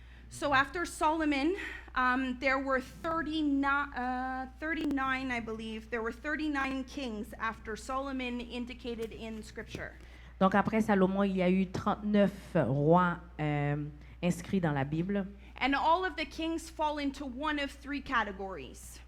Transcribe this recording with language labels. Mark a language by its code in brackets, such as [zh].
[en] So after Solomon, there were 39, I believe. There were 39 kings after Solomon indicated in Scripture. [fr] Donc après Salomon, il y a eu 39 rois inscrits dans la Bible. [en] And all of the kings fall into one of three categories.